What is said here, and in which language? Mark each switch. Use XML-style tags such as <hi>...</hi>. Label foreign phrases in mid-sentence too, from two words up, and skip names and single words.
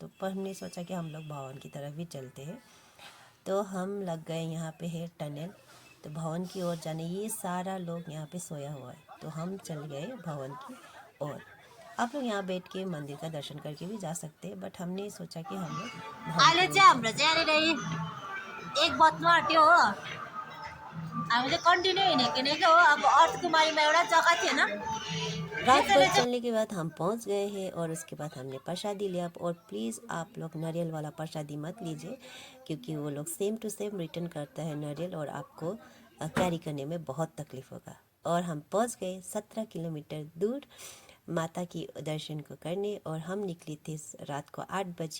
<hi>तो पर हमने सोचा कि हम लोग भवन की तरफ भी चलते हैं। तो हम लग गए, यहाँ पे है टनल, तो भवन की ओर जाने। ये सारा लोग यहाँ पे सोया हुआ है, तो हम चल गए भवन की ओर। आप लोग यहाँ बैठ के मंदिर का दर्शन करके भी जा सकते हैं, बट हमने सोचा कि हम लोग भवन</hi> <ne>अहिले</ne> <hi>की ओर</hi> <ne>चाहिँ हाम्रो</ne> <hi>चलते हैं।</hi> <ne>चाहिँ यहाँनिर 1 बज्नु आँट्यो हो। हामी चाहिँ कन्टिन्यू हिँडेको हो। अब अर्थ कुमारीमा एउटा जग्गा थिएन,</ne> <hi>रात भर</hi> <ne>त्यसैले चाहिँ</ne> <hi>चलने के बाद हम पहुंच गए हैं, और उसके बाद हमने प्रसादी लिया। और प्लीज़ आप लोग नारियल वाला प्रसादी मत लीजिए, क्योंकि वो लोग</hi> <en>same to same</en> <hi>रिटर्न करता है नारियल, और आपको कैरी करने में बहुत तकलीफ होगा। और हम पहुंच गए 17 किलोमीटर दूर माता की दर्शन को करने, और हम निकले थे रात को 8 बजे।</hi>